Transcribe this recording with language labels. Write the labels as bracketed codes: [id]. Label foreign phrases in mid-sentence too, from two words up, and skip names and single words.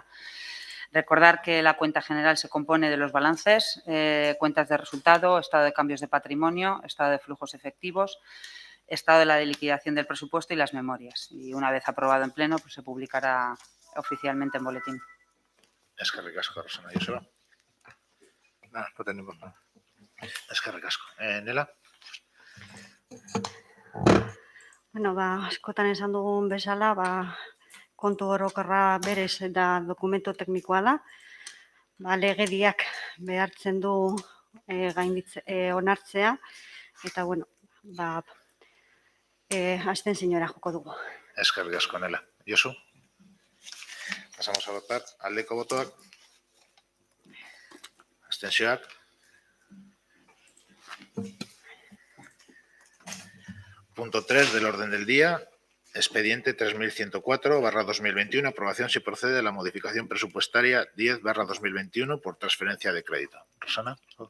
[es] Recordar que la cuenta general se compone de los balances, cuentas de resultado, estado de cambios de patrimonio, estado de flujos efectivos, estado de la liquidación del presupuesto y las memorias. Y una vez aprobado en pleno, pues se publicará oficialmente en boletín. [eu] Eskerrik asko, Rosana. Joseba? [es] Nada, no tenemos nada. [eu] Eskerrik asko. Nela? Bueno, askotan esan dugun bezala, kontu orokorra berez eta dokumento teknikoa da. Legediak behartzen du onartzea eta, bueno, abstenziora joko dugu. Eskerrik asko, Nela. Josu? [es] Pasamos a votar. [eu] Aldeko botoak. Abstentzioak. [es] Punto 3 del orden del día. Expediente 3104/2021. Aprobación si procede a la modificación presupuestaria 10/2021 por transferencia de crédito. Rosana.